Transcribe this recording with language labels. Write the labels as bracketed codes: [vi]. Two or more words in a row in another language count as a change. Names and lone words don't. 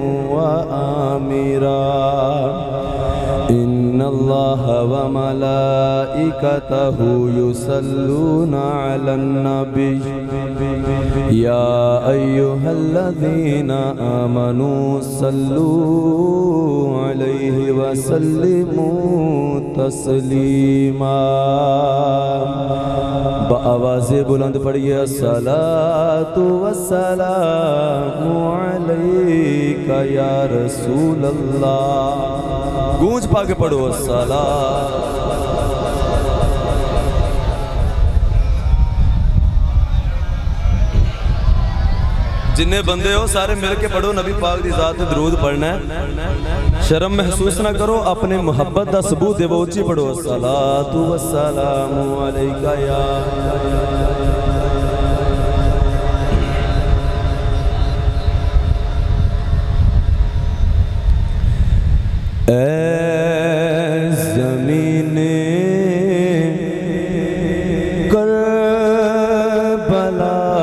[ar] وآمرا إن الله وملائكته يصلون على النبي يا أيها الذين آمنوا صلوا عليه وسلموا تسلیما [ur] بآواز بلند پڑھئے [ar] الصلاة والسلام علیکہ یا رسول اللہ [ur] گونج پا کے پڑھو الصلاة [pa] جنہیں بندے ہو سارے مل کے پڑھو نبی پاک دی ذات درود پڑھنا ہے شرم محسوس نہ کرو اپنے محبت دا ثبوت دے بوچی پڑھو [ar] الصلاة والسلام علیکہ یا [pa] اے زمین کربلا